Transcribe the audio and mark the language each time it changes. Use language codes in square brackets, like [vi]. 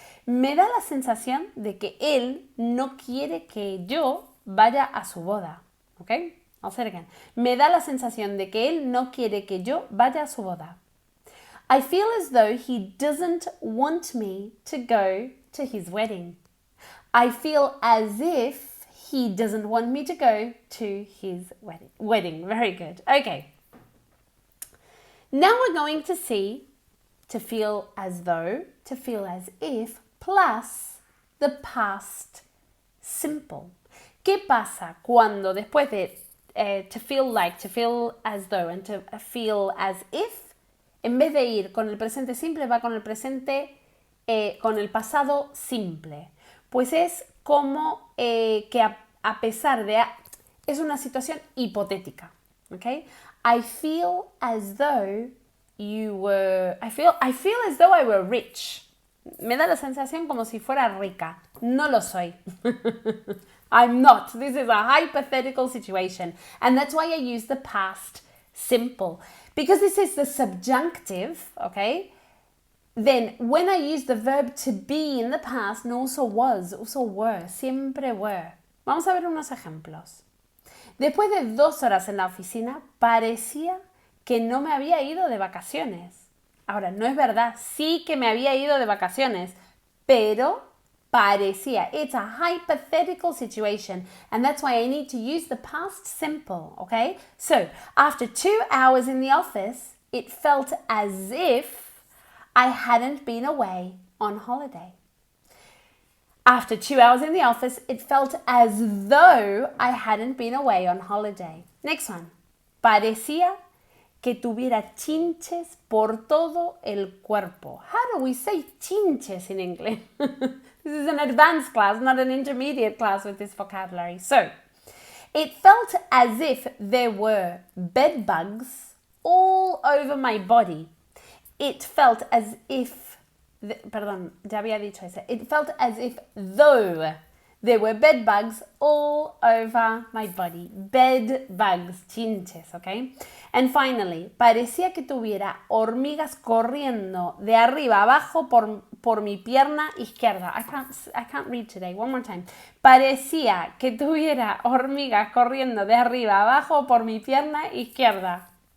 [es] Me da la sensación de que él no quiere que yo vaya a su boda. ¿Ok? [en] I'll say it again. [es] Me da la sensación de que él no quiere que yo vaya a su boda. [en] I feel as though he doesn't want me to go to his wedding. I feel as if he doesn't want me to go to his wedding. Very good. Okay. Now we're going to see to feel as though, to feel as if, plus the past simple. [es] ¿Qué pasa cuando después de [en] to feel like, to feel as though, and to feel as if, [es] en vez de ir con el presente simple, va con el presente, con el pasado simple? Pues es como que a pesar de... es una situación hipotética, ¿ok? [en] I feel as though you were... I feel as though I were rich. [es] Me da la sensación como si fuera rica. No lo soy. [en] I'm not. This is a hypothetical situation. And that's why I use the past simple. Because this is the subjunctive, okay? Then when I use the verb to be in the past, [es] no uso was, uso were. Siempre were. Vamos a ver unos ejemplos. Después de 2 horas en la oficina, parecía que no me había ido de vacaciones. Ahora, no es verdad, sí que me había ido de vacaciones, pero parecía. [en] It's a hypothetical situation, and that's why I need to use the past simple, okay? So, after 2 hours in the office, it felt as if I hadn't been away on holiday. After 2 hours in the office, it felt as though I hadn't been away on holiday. Next one. [es] Parecía que tuviera chinches por todo el cuerpo. [en] How do we say chinches in English? This is an advanced class, not an intermediate class with this vocabulary. So, it felt as if there were bed bugs all over my body. It felt as if... [es] Perdón, ya había dicho eso. [en] It felt as if though There were bed bugs all over my body. Bed bugs, [es] chinches, [en] ¿ok? And finally, [es] parecía que tuviera hormigas corriendo de arriba abajo por mi pierna izquierda. [en] I can't read today. One more time. [es] Parecía que tuviera hormigas corriendo de arriba abajo por mi pierna izquierda.